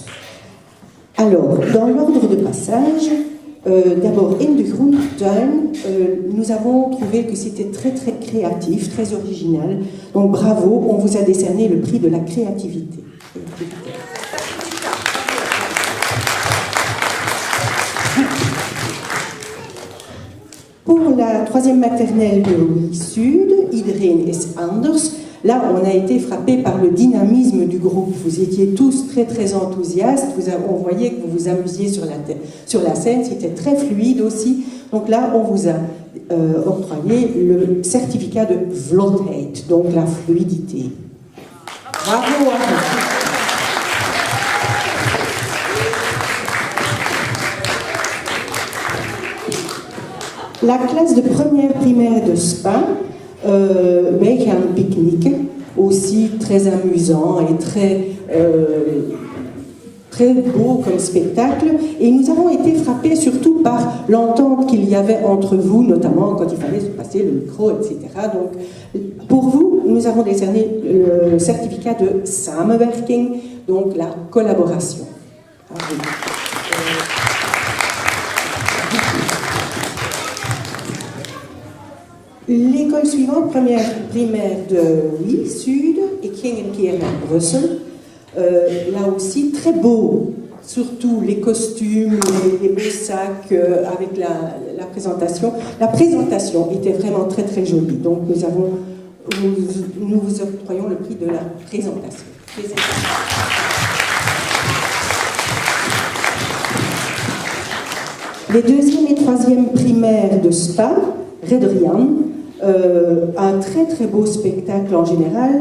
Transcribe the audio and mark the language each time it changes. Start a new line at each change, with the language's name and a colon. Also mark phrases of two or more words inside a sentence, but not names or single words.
French: Alors, dans l'ordre de passage, d'abord, In de Groentuin, nous avons trouvé que c'était très créatif, très original. Donc, bravo, on vous a décerné le prix de la créativité. Pour la troisième maternelle de Louis Sud, Iedereen is anders. Là, on a été frappé par le dynamisme du groupe. Vous étiez tous très enthousiastes. On voyait que vous vous amusiez sur la scène. C'était très fluide aussi. Donc là, on vous a octroyé le certificat de vlotheid, donc la fluidité. Bravo à vous. La classe de première primaire de Spa, wij gaan pique-niquer, aussi très amusant et très beau comme spectacle. Et nous avons été frappés surtout par l'entente qu'il y avait entre vous, notamment quand il fallait se passer le micro, etc. Donc, pour vous, nous avons décerné le certificat de samenwerking, donc la collaboration. L'école suivante, première primaire de Louis Sud, ik ging een keer naar Brussel. Là aussi, très beau, surtout les costumes, les beaux sacs avec la présentation. La présentation était vraiment très jolie, donc nous vous octroyons le prix de la présentation. Les deuxième et troisième primaires de Spa, Rederian, un très beau spectacle en général.